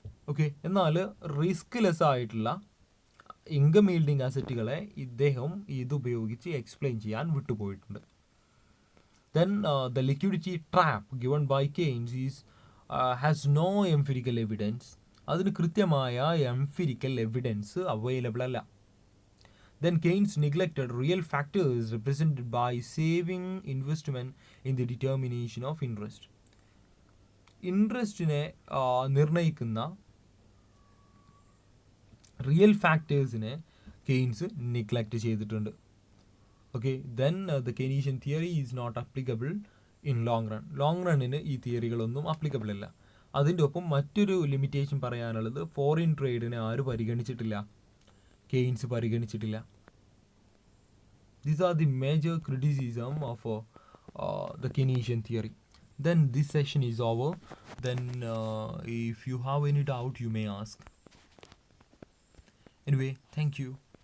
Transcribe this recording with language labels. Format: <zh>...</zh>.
<ml>Okay, എന്നാൽ risk less ആയിട്ടുള്ള income yielding അസറ്റുകളെ ഇദ്ദേഹം ഇതുപയോഗിച്ച് എക്സ്പ്ലെയിൻ ചെയ്യാൻ വിട്ടുപോയിട്ടുണ്ട്.</ml> <en>Then the liquidity trap given by Keynes has no empirical evidence.</en> <ml>അതിന് കൃത്യമായ എംഫിരിക്കൽ എവിഡൻസ് അവൈലബിൾ അല്ല.</ml> <en>Then Keynes neglected real factors represented by saving investment in the determination of interest.</en> <ml>ഇൻട്രസ്റ്റിനെ നിർണ്ണയിക്കുന്ന real ഫാക്ടേഴ്സിനെ Keynes neglect ചെയ്തിട്ടുണ്ട്.</ml> <en>Okay, then the Keynesian theory is not applicable in long run.</en> <ml>Long റണ്ണിന് ഈ തിയറികളൊന്നും applicable അല്ല. അതിൻ്റെ ഒപ്പം മറ്റൊരു limitation പറയാനുള്ളത്, foreign ട്രേഡിനെ ആര് പരിഗണിച്ചിട്ടില്ല? Keynes പരിഗണിച്ചിട്ടില്ല.</ml> <en>These are the major criticism of the Keynesian theory. Then this session is over. Then if you have any doubt, you may ask. Anyway, thank you.</en>